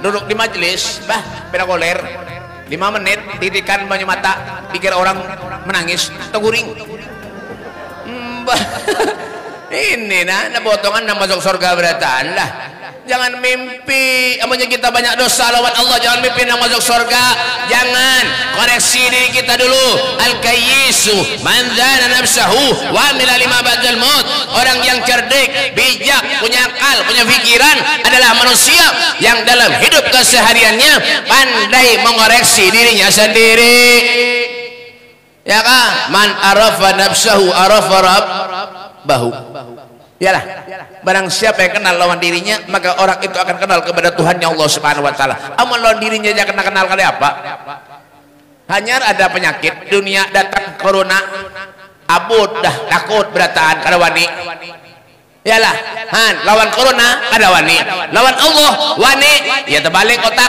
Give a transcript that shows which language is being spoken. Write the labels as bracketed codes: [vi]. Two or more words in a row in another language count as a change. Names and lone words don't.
[bjn] Duduk di majelis, beda koler. 5 menit titikan banyu mata, pikir orang menangis, teguring. Ini nah potongan nak masuk surga beratan lah. Jangan mimpi amanya kita banyak dosa lawan Allah, jangan mimpi nak masuk surga. Jangan. koreksi diri kita dulu. [ar] الكيس من دان نفسه وعمل لما بعد الموت. [bjn] Orang yang cerdik, bijak, punya akal, punya pikiran adalah manusia yang dalam hidup kesehariannya pandai mengoreksi dirinya sendiri. Ya kan? [ar] من عرف نفسه عرف ربه. [bjn] Yalah, barang siapa yang kenal lawan dirinya, maka orang itu akan kenal kepada Tuhannya Allah [ar] سبحانه وتعالى. [bjn] Amun lawan dirinya aja kenal kali apa? Hanya ada penyakit dunia datang corona, abud dah takut berataan kada wani. Yalah, lawan corona kada wani, lawan Allah wani, ya terbalik otak.